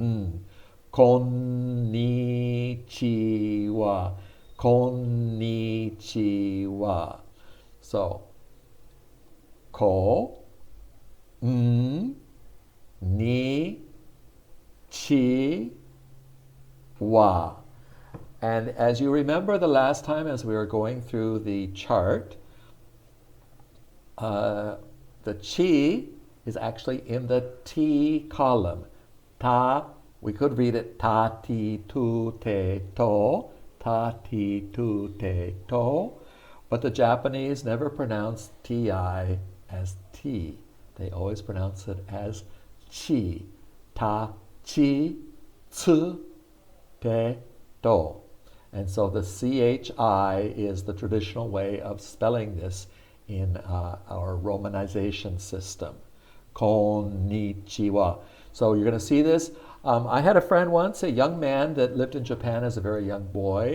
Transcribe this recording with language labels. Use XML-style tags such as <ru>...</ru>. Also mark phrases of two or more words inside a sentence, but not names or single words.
<en>Konnichiwa. Konnichiwa. So, ko, ni, chi, wa. And as you remember the last time as we were going through the chart, the chi is actually in the T column. Ta, we could read it ta, ti, tu, te, to, ta, ti, tu, te, to, but the Japanese never pronounce ti as t. They always pronounce it as chi. Ta, chi, tsu, te, to. And so the CHI is the traditional way of spelling this in our romanization system. Konnichiwa. So you're going to see this. I had a friend once, a young man that lived in Japan as a very young boy.</en>